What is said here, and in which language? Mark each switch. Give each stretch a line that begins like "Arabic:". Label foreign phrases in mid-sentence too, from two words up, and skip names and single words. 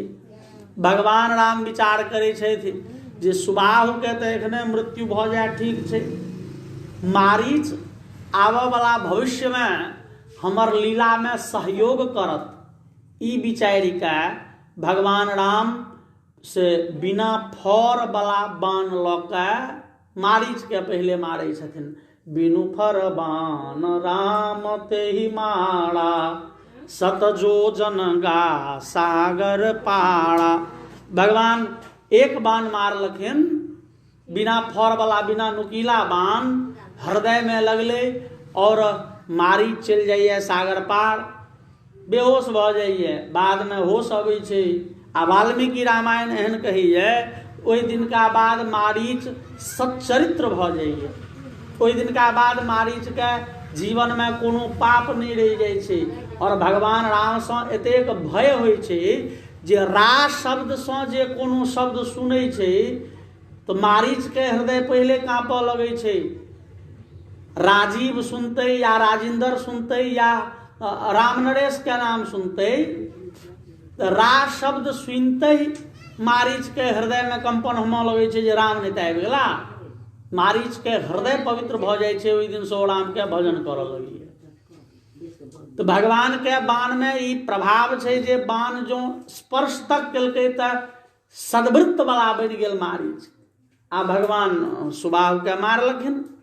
Maithili: भगवान राम विचार करै छथि जे सुबाहु के तऽ एखने मृत्यु भ जाए ठीक छै, मारीच आबऽ वाला भविष्य में हमर लीला में सहयोग करत, ई विचारि के भगवान राम से बिना फर वाला बाण लऽ के मारीच के पहले मारै छथिन।
Awadhi: बिनु फर बाण राम तेहि मारा, सत जोजन गा सागर पाड़ा।
Maithili: भगवान एक बाण मारलखिन, बिना फर वाला बिना नुकीला बाण हृदय में लगले और मारी चल जाइए सागर पार, बेहोश भ जाइए। बाद में होश अबै छै। आ वाल्मीकि रामायण एहन कहिए ओहि दिनका बाद मारीच सच्चरित्र भ जाइए। ओहि दिनका बाद मारीच के जीवन में कोनो पाप नहीं रहि जाइ छै, और भगवान राम से एतेक भय होइ छै जे रा शब्द से जे कोनो शब्द सुनै छै तो मारीच के हृदय पहले कांपऽ लगै छै। राजीव सुनते या राजिंदर सुनते या राम नरेश के नाम सुनते, रा शब्द सुनते ही मारीच के हृदय में कंपन होमऽ लगै छै जे राम नहीं आबि गेला। मारीच के हृदय पवित्र भ जाइ छै, ओहि दिन से राम के भजन करऽ लगिए। तो भगवान के बाण में ई प्रभाव छै जे बाण जो स्पर्श तक केलकै त सदवृत्त वाला बनि गेल मारीच, आ भगवान सुबाहु के मारलखिन।